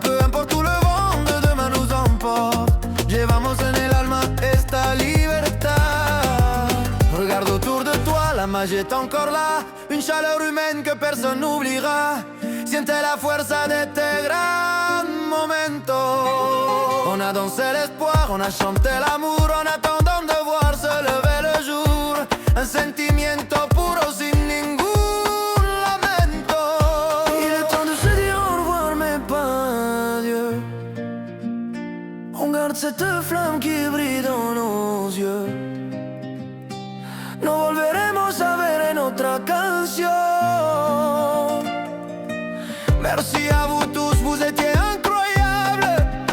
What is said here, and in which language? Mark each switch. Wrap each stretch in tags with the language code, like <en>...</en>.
<fr>Peu importe où le vent de demain nous emporte.</fr> <es>Llevamos en el alma esta libertad.</es> <fr>Regarde autour de toi, la magie est encore là. Une chaleur humaine que personne n'oubliera.</fr> <es>Siente la fuerza de este gran momento.</es> <fr>On a dansé l'espoir, on a chanté l'amour, en attendant de voir se lever le jour.</fr> <es>Un sentimiento puro sin ningún lamento.</es> <fr>Il est temps de se dire au revoir mais pas adieu. On garde cette flamme qui brille dans nos yeux.</fr> <es>No volveremos a ver en otra canción.</es> <fr>Merci à vous tous, vous étiez incroyables.</fr>